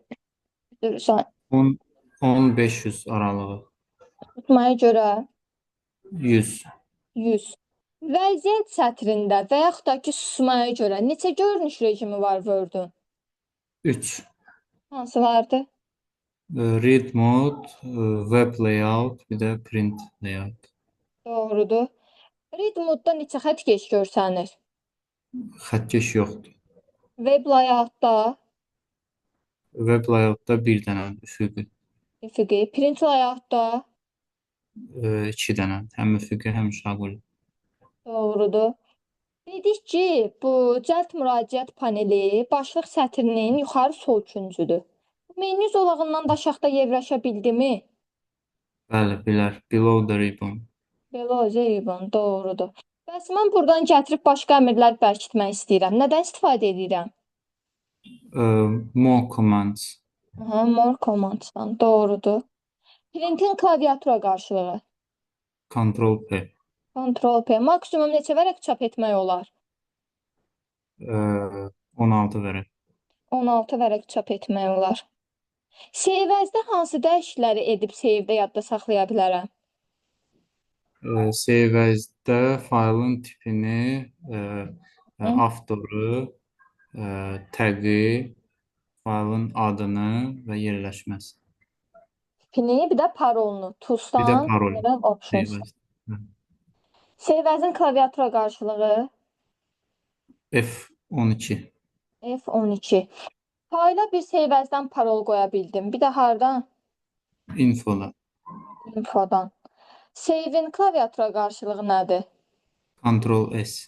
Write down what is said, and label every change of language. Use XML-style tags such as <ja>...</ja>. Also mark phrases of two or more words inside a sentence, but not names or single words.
<az>Durursan, 10-500 aralığı. tutmaya görə 100. 100. Vəziyyət sətrində və yaxud da ki, susmaya görə neçə görünüş rejimi var Word-ün? 3. Hansı vardı?</az> <en>Read mode, web layout,</en> <az>bir də</az> <en>print layout.</en> <az>Doğrudur.</az> <en>Read mode-da</en> <az>neçə xəttkeş görsənir? Xəttkeş yoxdur.</az> <en>Web layout-da Web layoutda</en> <az>bir dənə üfüqi, üfüqi,</az> <en>print layout-da</en> <az>2 dənə, həm üfüqi, həm şaquli. doğrudur. Dedik ki, bu cəld müraciət paneli başlıq sətrinin yuxarı sol küncüdür. Bu menyu zolağından da aşağıda yerləşə bildimi? Bəli, bilər.</az> <en>Below the ribbon. Below the ribbon,</en> <az>doğrudur. Bəs mən buradan gətirib başqa əmrlər bərkitmək istəyirəm. Nədən istifadə edirəm?</az> <en>More commands.</en> <az>Aha,</az> <en>more commandsdan,</en> <az>doğrudur. Printin klaviatura qarşılığı. Ctrl P. Ctrl P. Maksimum neçə vərəq çap etmək olar? 16 vərəq. 16 vərəq çap etmək olar. Save-as-da hansı dəyişiklikləri edib save-də yadda saxlaya bilərəm?</az> <en>Save as-də</en> <az>faylın tipini, avtoru, təqi, faylın adını və yerləşməsi. Tipini, bir də parolunu. Bir də Tools'dan parol. gələn options.</az> <en>Save as.</en> <az>Save-as-in klaviatura qarşılığı F12. F12. Fayla bir save-as-dan parol qoya bildim. Bir də hardan? Infoda. Infodan. Save-in klaviatura qarşılığı nədir? Ctrl S.</az>